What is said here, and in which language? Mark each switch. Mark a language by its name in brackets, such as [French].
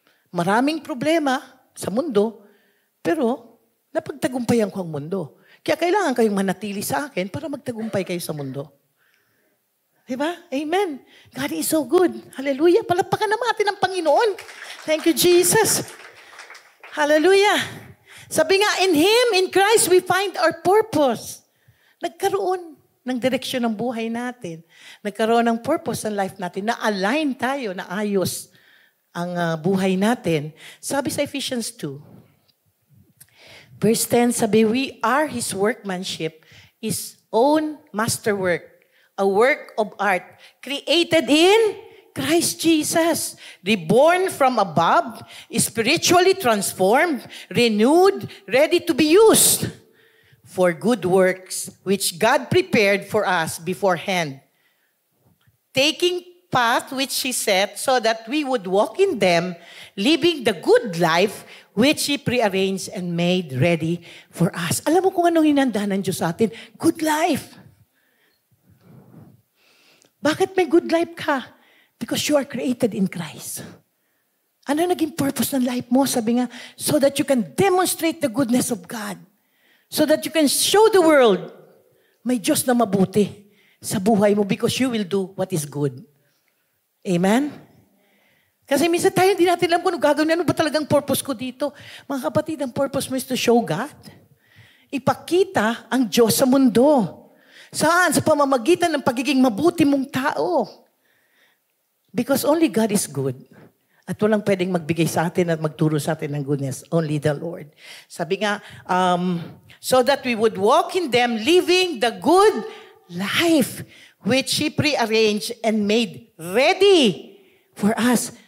[Filipino] Maraming problema sa mundo, pero napagtagumpayan ko ang mundo. Kaya kailangan kayong manatili sa akin para magtagumpay kayo sa mundo. [English] Diba? Amen. God is so good. Hallelujah. [Filipino] Palapakan naman natin ang Panginoon. [English] Thank you, Jesus. Hallelujah. Sabi nga, in Him, in Christ, we find our purpose. [Filipino] Nagkaroon ng direksyon ng buhay natin. Nagkaroon ng purpose ng life natin. Na-align tayo, na ayos ang buhay natin. [English] Sabi sa Ephesians 2, verse 10, sabi, we are His workmanship, His own masterwork, a work of art, created in Christ Jesus, reborn from above, spiritually transformed, renewed, ready to be used for good works, which God prepared for us beforehand, taking path which He set so that we would walk in them, living the good life which He prearranged and made ready for us. [Filipino] Alam mo kung anong hinanda ng Diyos sa atin? [English] Good life. [Filipino] Bakit may good life ka? [English] Because you are created in Christ. [Filipino] Ano naging purpose ng life mo? [English] Sabi nga, so that you can demonstrate the goodness of God. So that you can show the world, may Diyos na mabuti sa buhay mo because you will do what is good. Amen? [Filipino] Kasi minsan tayo hindi natin alam kung ano gagawin, ano ba talagang purpose ko dito. [English] Mga kapatid, ang purpose mo is to show God. [Filipino] Ipakita ang Diyos sa mundo. Saan? Sa pamamagitan ng pagiging mabuti mong tao. [English] Because only God is good. [Filipino] At walang pwedeng magbigay sa atin at magturo sa atin ng goodness. [English] Only the Lord. Sabi nga, so that we would walk in them living the good life which He prearranged and made ready for us.